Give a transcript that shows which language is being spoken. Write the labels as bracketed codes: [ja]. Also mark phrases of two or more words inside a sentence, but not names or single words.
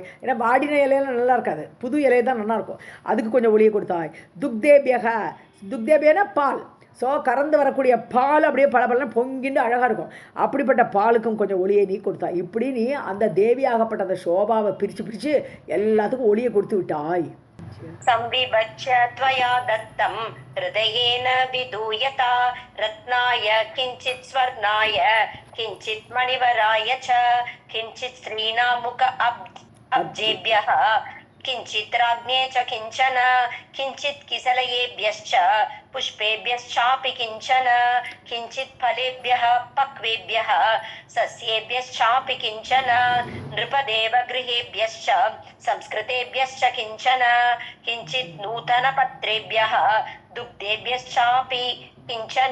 [ta] ஏன்னா வாடின இலையெல்லாம் நல்லா இருக்காது, புது இலை தான் நல்லாயிருக்கும், அதுக்கு கொஞ்சம் ஒளியை கொடுத்தாய். துக்தேபியனா பால், ஸோ கறந்து வரக்கூடிய பால் அப்படியே பலபலன்னு பொங்கிண்டு அழகாக இருக்கும், அப்படிப்பட்ட பாலுக்கும் கொஞ்சம் ஒளியை நீ கொடுத்தாய். இப்படி நீ அந்த தேவியாகப்பட்ட அந்த சோபாவை பிரித்து எல்லாத்துக்கும் ஒளியை கொடுத்து விட்டாய். [sa] संविभज्य त्वया दत्तं हृदयेन विदूयता रत्नाय किञ्चित् स्वर्णाय किञ्चित् मणिवराय च किञ्चित् स्त्रीणां मुख अब्जेभ्यः किञ्चित् राज्ञे च किञ्चन किञ्चित् किसलयेभ्यश्च पुष्पेभ्यश्चापि किञ्चन किञ्चित् फलेभ्यः पक्वेभ्यः सस्येभ्यश्चापि किञ्चन नृपदेवगृहेभ्यश्च संस्कृतेभ्यश्च किञ्चन किञ्चित् नूतनपत्रेभ्यः दुग्धेभ्यश्चापि किञ्चन.